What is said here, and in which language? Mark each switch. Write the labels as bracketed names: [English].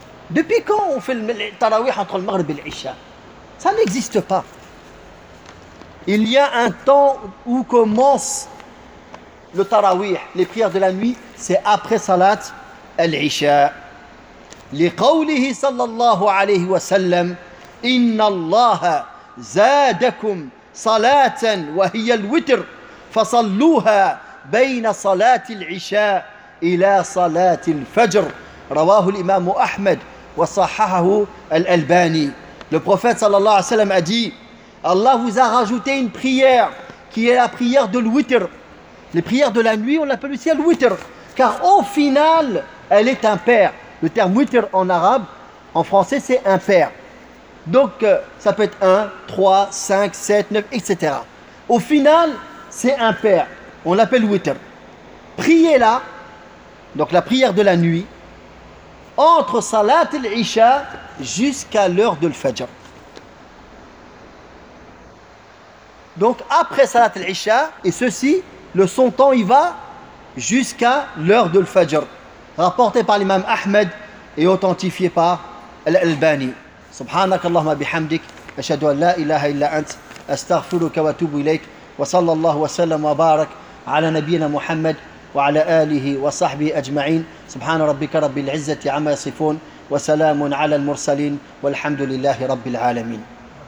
[French] Depuis quand on fait le Tarawih entre le Maghrib et l'Isha? Ça n'existe pas. Il y a un temps où commence le Tarawih, les prières de la nuit, c'est après Salat al-Isha. [Arabic] Li qawlihi sallallahu alayhi wa sallam inna Allah zadakum صلاة وهي الوتر فصلوها بين صلاة العشاء إلى صلاة الفجر رواه الإمام أحمد وصححه الألباني. [French] Le prophète sallallahu alayhi wa sallam a dit: Allah vous a rajouté une prière qui est la prière de l'witr. Les prières de la nuit, on l'appelle aussi l'witr, car au final elle est impair. Le terme witr en arabe, en français, c'est impair. Donc, ça peut être 1, 3, 5, 7, 9, etc. Au final, c'est impair. On l'appelle witr. Priez-la, donc la prière de la nuit, entre salat al-isha jusqu'à l'heure de l'fajr. Donc, après salat al-isha, et ceci, le son temps y va jusqu'à l'heure de l'fajr. Rapporté par l'imam Ahmed et authentifié par l'Albani. [Arabic] سبحانك اللهم بحمدك أشهد أن لا إله إلا أنت أستغفرك وأتوب إليك وصلى الله وسلم وبارك على نبينا محمد وعلى آله وصحبه أجمعين سبحان ربك رب العزة عما يصفون وسلام على المرسلين والحمد لله رب العالمين